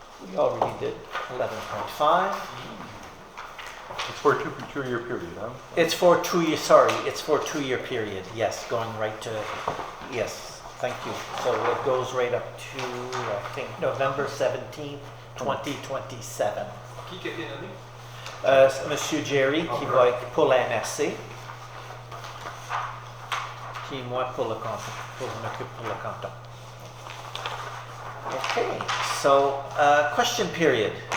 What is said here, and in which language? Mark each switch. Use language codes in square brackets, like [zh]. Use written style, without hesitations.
[en] We already did 11.5. It's for a two-year period, huh? It's for 2 years, sorry, it's for a 2-year period. Yes, going right to, yes, thank you. So it goes right up to, I think, November 17th, 2027. [fr] Qui a été nommé? Monsieur Jerry, qui va être pour la MRC, puis moi pour le canton, pour m'occuper pour le canton. [en] Okay, so question period.